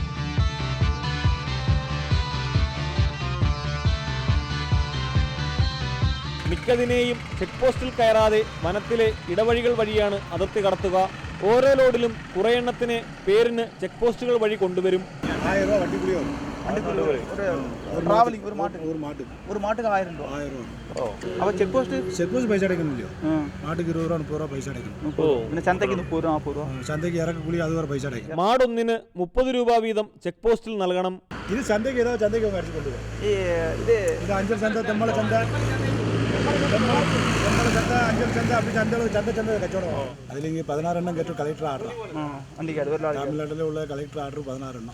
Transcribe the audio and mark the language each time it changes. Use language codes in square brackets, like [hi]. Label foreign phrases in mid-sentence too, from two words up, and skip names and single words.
[ml] മിക്കതിനെയും [en] check postil [ml] കയറാതെ വനത്തിലെ ഇടവഴികൾ വഴിയാണ് അതിർത്തി കടത്തുക. ഓരോ ലോഡിലും കുറേ എണ്ണത്തിന് പേരിന് [en] check postukal [ml] വഴി കൊണ്ടുവരും. [ta] ஒரு மாட்டுக்கு 1000 ரூபா. அப்ப [en] check post [ta] பைசா அடைக்கணும் இல்லையோ? மாட்டுக்கு 20 ரூபா 30 ரூபா பைசா அடைக்கணும். [ml] പിന്നെ ചന്തയ്ക്ക് 30 രൂപ 40 രൂപ. ചന്തയ്ക്ക് ഇറക്കക്കൂലി അത് വേറെ പൈസ അടയ്ക്കും. മാടൊന്നിന് 30 രൂപ വീതം [en] check postil [ml] നൽകണം. ഇത് ചന്തയ്ക്ക് ഏതാ ചന്തയ്ക്ക് അടിച്ചു കൊണ്ടുപോകും. ഇത് അഞ്ചൽ ചന്ത തെമ്മല ചന്ത അഞ്ചൽ ചന്ത അപ്പി ചന്ത കച്ചവടം. അതിലെങ്കിൽ 16 എണ്ണം കേട്ടു [en] collector order. [ml] തമിഴ്നാട്ടിലുള്ള [en] collector order [ml] 16 എണ്ണം.